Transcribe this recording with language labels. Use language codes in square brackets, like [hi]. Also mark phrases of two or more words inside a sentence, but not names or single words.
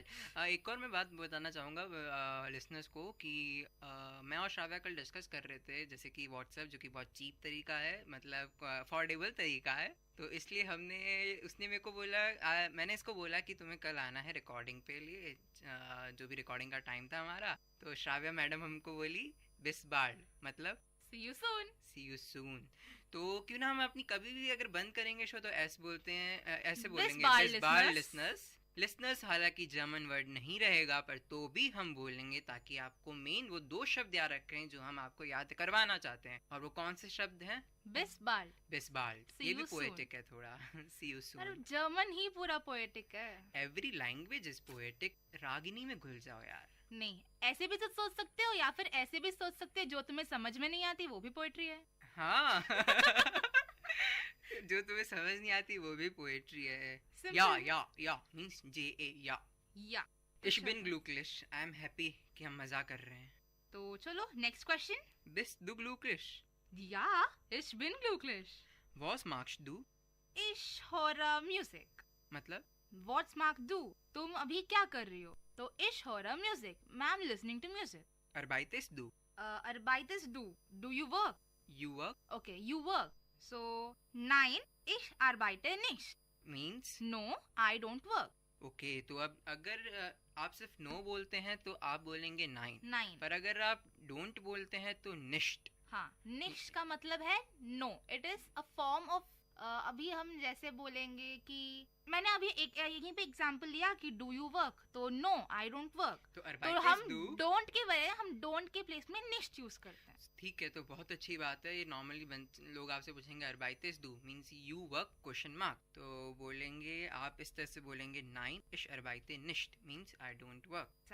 [hi] एक और मैं बात बताना चाहूँगा लिसनर्स को कि मैं और श्राव्या कल डिस्कस कर रहे थे, जैसे कि व्हाट्सएप जो कि बहुत चीप तरीका है, मतलब अफोर्डेबल तरीका है, तो इसलिए उसने मेरे को बोला, मैंने इसको बोला कि तुम्हें कल आना है रिकॉर्डिंग पे लिए, जो भी रिकॉर्डिंग का टाइम था हमारा, तो श्राव्या मैडम हमको बोली [de] bis bald [hi] मतलब [en] see you soon, see you soon। [hi] तो क्यों ना हम अपनी कभी भी अगर बंद करेंगे शो तो ऐसे बोलते हैं, ऐसे बोलेंगे [de] bis bald [hi] लिसनर्स, लिसनर्स हालांकि [en] German word [hi] नहीं रहेगा पर तो भी हम बोलेंगे ताकि आपको मेन वो 2 शब्द याद रखें जो हम आपको याद करवाना चाहते हैं। और वो कौन से शब्द हैं? [de] bis bald. [hi] बिस्बाल्ट, ये भी पोएटिक है थोड़ा। [en] see you soon. [hi] अरे जर्मन ही पूरा पोएटिक है। [en] every language is poetic. [hi] रागिनी में घुल जाओ यार। नहीं, ऐसे भी तो सोच सकते हो या फिर ऐसे भी सोच सकते हो, जो तुम्हें समझ में नहीं आती वो भी पोएट्री है। हाँ। जो तुम्हें समझ नहीं आती वो भी पोएट्री है। [de] या मींस JA या। Ich bin glücklich. [en] I am happy [hi] कि हम मजा कर रहे हैं। तो चलो [en] next question. [de] Bist du glücklich? Ja, ich bin glücklich. Was magst du? Ich höre Musik. [hi] मतलब? [de] What's magst du? [hi] तुम अभी क्या कर रही हो? तो [de] ich höre Musik. [en] मैं am listening to music. [de] Arbeitest du? Arbeitest du? [en] Do you work? You work? Okay, you work. So, [de] nein, ich arbeite nicht. [en] Means? No, I don't work. [hi] Okay, तो अब अगर आप सिर्फ no बोलते हैं तो आप बोलेंगे nein. [de] Nein. [hi] पर अगर आप don't बोलते हैं तो nicht. हाँ, nicht का मतलब है no. [en] It is a form of [hi] अभी हम जैसे बोलेंगे कि मैंने अभी एक यहीं पे एग्जांपल लिया कि [en] do you work, [hi] तो [en] no I don't work. [hi] तो हम डोंट के बजाय हम डोंट के प्लेस में निश्ट यूज करते हैं। ठीक है, तो बहुत अच्छी बात है। ये नॉर्मली लोग आपसे पूछेंगे [de] arbeitest du [en] means you work question mark, [hi] तो बोलेंगे आप इस तरह से बोलेंगे [de] nein ich arbeite nicht [en] means I don't work.